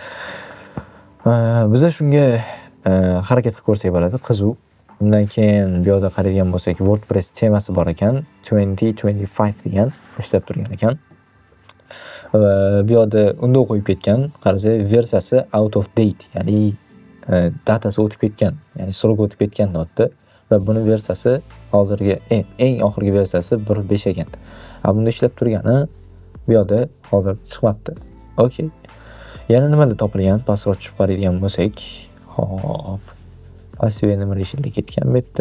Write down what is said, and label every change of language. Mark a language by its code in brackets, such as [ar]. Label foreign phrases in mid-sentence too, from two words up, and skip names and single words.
[uz] Biz shunga harakat qilib ko'rsak bo'ladi, qiziq. Undan keyin bu yerda qaraydigan bo'lsak, WordPress temasi bor ekan, 2025 degan ishlab turgan ekan. Va bu yerda unda qo'yib ketgan, qarasak, versiyasi [en] out of date, [uz] ya'ni datasi o'tib ketgan, ya'ni srok o'tib ketgan deyapti. Va buni versiyasi hozirgi eng oxirgi versiyasi 1.5 ekan. Bunda ishlab turgani bu yerda hozir chiqmabdi. Okey. Yana nimalar topilgan? Pastroq tushib qaraydigan bo'lsak, hop. [en] Passive enumeration [uz] ketgan bu yerda.